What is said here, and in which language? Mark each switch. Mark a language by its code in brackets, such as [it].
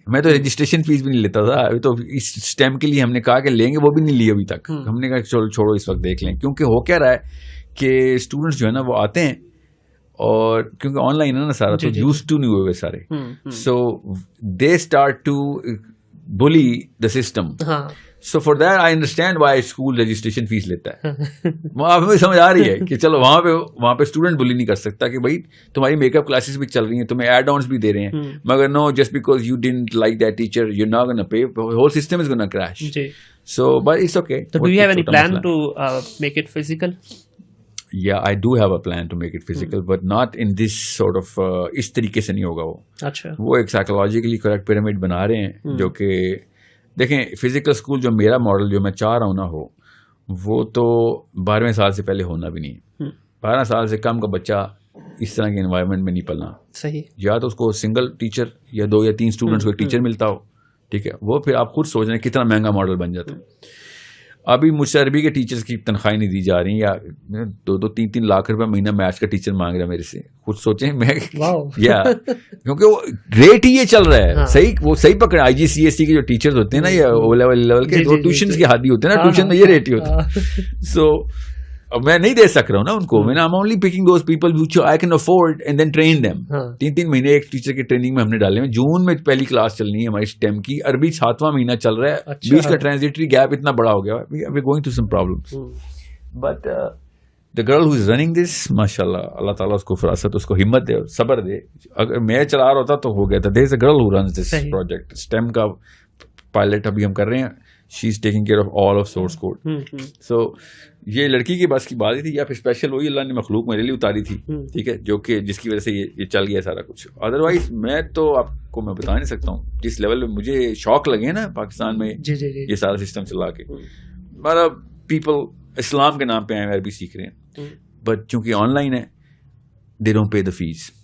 [ur] میں تو registration face بھی نہیں لیتا تھا. ابھی تو اس اسٹیم کے لیے ہم نے کہا کہ لیں گے, وہ بھی نہیں لی ابھی تک. ہم نے کہا چلو چھوڑو اس وقت دیکھ لیں, کیونکہ ہو کیا رہا ہے کہ اسٹوڈنٹس جو ہے نا وہ آتے ہیں, اور کیونکہ آن لائن ہے نا سارا, تو یوز ٹو نہیں ہوئے سارے, [en] So they start to build the system. So for that I understand why school registration fees [ur] لیتا ہے. وہاں پہ سمجھ آ رہی ہے کہ چلو وہاں پہ اسٹوڈنٹ بلی نہیں کر سکتا کہ بھائی تمہاری میک اپ کلاسز بھی چل رہی ہیں, تمہیں ایڈ آنس بھی دے رہے ہیں, مگر [en] No, just because you don't like that teacher you not gonna pay, whole system is gonna crash. So but it's okay. So do you have any plan to make it physical? Yeah, I do have a plan to make it physical, but not in this sort of [ur] اس طریقے سے نہیں ہوگا. وہ ایک psychologically correct pyramid بنا رہے ہیں جو کہ دیکھیں فزیکل اسکول جو میرا ماڈل جو میں چاہ رہا ہوں نا ہو, وہ تو 12ویں سال سے پہلے ہونا بھی نہیں. 12 سال سے کم کا بچہ اس طرح کے انوائرمنٹ میں نہیں پلنا. صحیح. یا تو اس کو سنگل ٹیچر یا 2 یا 3 اسٹوڈنٹس کو ایک ٹیچر ملتا ہو, ٹھیک ہے, وہ پھر آپ خود سوچ رہے ہیں کتنا مہنگا ماڈل بن جاتا ہے. ابھی مجھ سے عربی کے ٹیچرز کی تنخواہیں نہیں دی جا رہی, یا 2-3 لاکھ روپے مہینہ میتھس کا ٹیچر مانگ رہا ہے میرے سے. خود سوچیں, میں یا کیونکہ وہ ریٹ ہی یہ چل رہا ہے. صحیح, وہ صحیح پکڑے. IGCSE کے جو ٹیچرز ہوتے ہیں نا, یا او لیول کے, وہ ٹیوشنز کے حادی ہوتے ہیں نا, ٹیوشن میں یہ ریٹ ہی ہوتا ہے. سو میں نہیں دے سک رہا ہوں نا ان کو. [en] میں I'm only picking those people which I can afford and then train them. [ur] 3 مہینے ایک ٹیچر کی ٹریننگ میں ہم نے ڈالے ہیں. جون میں پہلی کلاس چلنی ہے ہماری STEM کی, عربی 7واں مہینہ چل رہا ہے, بیچ کا ٹرانزیٹری گیپ اتنا بڑا ہو گیا, [en] we're going through some problems. But the girl who is running this, [ur] mashallah, اللہ تعالیٰ اس کو فراست, اس کو ہمت دے, صبر دے. اگر میں چلا رہا ہوتا تو ہو گیا تھا. [en] there is a girl who runs this project. [ur] STEM کا پائلٹ ابھی ہم کر رہے ہیں. [en] She is taking care of all of source code. [ur] So یہ لڑکی کے بس کی بات ہی تھی, یا پھر اسپیشل وہی اللہ نے مخلوق میرے لیے اتاری تھی, ٹھیک ہے, جو کہ جس کی وجہ سے یہ چل گیا سارا کچھ. ادروائز میں تو آپ کو میں بتا نہیں سکتا ہوں جس لیول میں مجھے شوق لگے نا پاکستان میں یہ سارا سسٹم چلا کے. ہمارا پیپل اسلام کے نام پہ آئے عربی سیکھ رہے ہیں, بٹ چونکہ آن لائن ہے, [en] they don't pay the fees.